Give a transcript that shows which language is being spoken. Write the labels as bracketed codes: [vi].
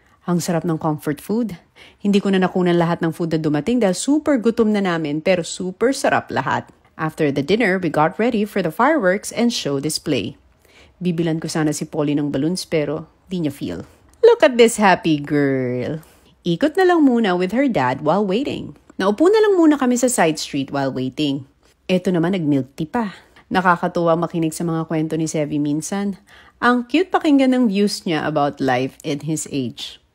[tl] Ang sarap ng comfort food. Hindi ko na nakunan lahat ng food na dumating dahil super gutom na namin pero super sarap lahat. [en] After the dinner, we got ready for the fireworks and show display. [tl] Bibilan ko sana si Polly ng balloons pero di niya feel. [en] Look at this happy girl. [tl] Ikot na lang muna with her dad while waiting. Naupo na lang muna kami sa side street while waiting. Eto naman nag-milk tea pa. Nakakatuwa makinig sa mga kwento ni Sevi minsan. Ang cute pakinggan ng views niya about life in his age.